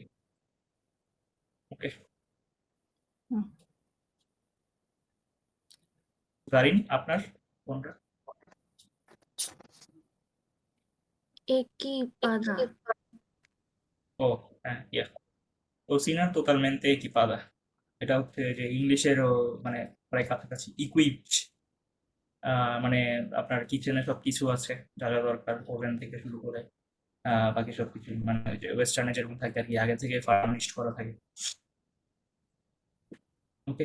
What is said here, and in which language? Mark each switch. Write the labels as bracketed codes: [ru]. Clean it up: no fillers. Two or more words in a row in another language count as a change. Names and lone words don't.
[bn] ওকে। হুম। জারিন, আপনার কোনটা? [es] equipada, [bn] ও হ্যাঁ, ইয়া [es] cocina totalmente equipada, [bn] এটা হচ্ছে যে ইংলিশেরও মানে প্রায় কাছাকাছি। ইকুইপড মানে আপনার কিচেনে সব কিছু আছে, যা যা দরকার, ওভেন থেকে শুরু করে বাকি সবকিছু, মানে ওই যে ওয়েস্টার্নে যেরকম থাকে আর কি, আগে থেকে ফার্নিশড করা থাকে। ওকে।